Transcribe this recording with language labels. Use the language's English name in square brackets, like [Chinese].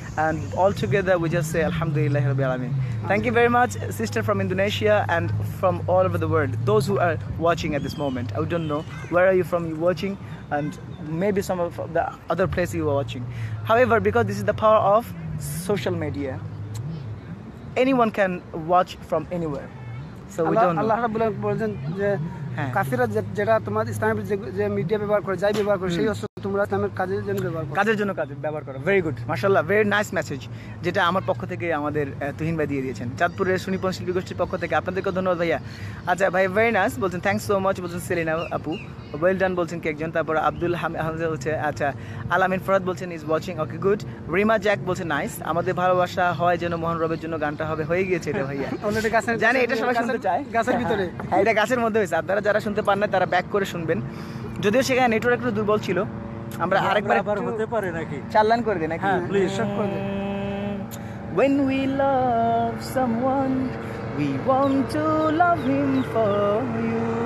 [English] And all together we just say Alhamdulillah Rabbil Alamin. Thank you very much, sister from Indonesia and from all over the world. Those who are watching at this moment, I don't know where are you from, you watching, and maybe some of the other places you are watching. However, because this is the power of social media, anyone can watch from anywhere. So we don't know. [Bangla] আল্লাহ রাব্বুল আলামিন বলেন যে হ্যাঁ। কাফিররা যেটা তোমার ইসলামের যে media ব্যবহার করে যাই ব্যবহার করে সেই অস্ত্র তোমরা ইসলামের কাজের জন্য ব্যবহার করো। কাজের জন্য ব্যবহার করো। [English] very good, [Bangla] মাশাআল্লাহ, [English] very nice message, [Bangla] যেটা আমার পক্ষ থেকে আমাদের তুহিন ভাই দিয়ে দিয়েছেন, চাঁদপুরের সুনিপুণ শিল্পী গোষ্ঠীর পক্ষ থেকে। আপনাদেরকে ধন্যবাদ ভাইয়া। আচ্ছা ভাই, [English] very nice [Bangla] বলছেন, [English] thanks so much [Bangla] বলছেন সেলিনা আপু, [English] well done [Bangla] বলছেন কি একজন। তারপর আব্দুল হামজা হচ্ছে, আচ্ছা আলামিন ফরাদ বলছেন [English] Is watching, okay good. [Bangla] Rima Jack বলছেন নাইস, আমাদের ভালোবাসা হয় যেন মোহন রবের জন্য গানটা হবে, হয়ে গিয়েছে এটা ভাইয়া। অলরেডি গাছের জানি এটা সবাই শুনতে চায়, গাছের ভিতরে। হ্যাঁ, এটা গাছের মধ্যে হয়েছে। আপনারা যারা শুনতে পান না তারা ব্যাক করে শুনবেন, যদিও সেখানে নেটওয়ার্ক একটু দুর্বল ছিল। আমরা আরেকবার আবার হতে পারে নাকি? চালান করে দিই নাকি? হ্যাঁ, প্লিজ শর্ট করে দিন। [English] When we love someone, we want to love him for you.